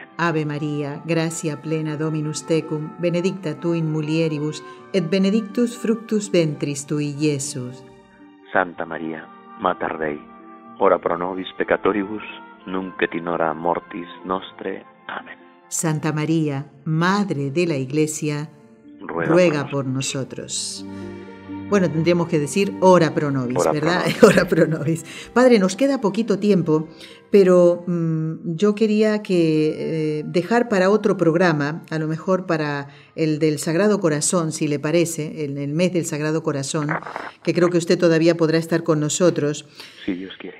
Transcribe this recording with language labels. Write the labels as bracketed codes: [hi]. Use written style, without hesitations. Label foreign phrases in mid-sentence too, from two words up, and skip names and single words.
[la] Ave Maria, gratia plena Dominus tecum, benedicta tu in mulieribus, et benedictus fructus ventris tui, Iesus. Santa Maria, Mater Dei, ora pro nobis peccatoribus, nunc et in hora mortis nostre. Amen. [es] Santa María, Madre de la Iglesia, ruega por nosotros. Bueno, tendríamos que decir [la] ora pro nobis, [es] ¿verdad? [la] Ora pro nobis. [es] Padre, nos queda poquito tiempo, pero yo quería dejar para otro programa, a lo mejor para el del Sagrado Corazón, si le parece, en el mes del Sagrado Corazón, que creo que usted todavía podrá estar con nosotros. Si Dios quiere.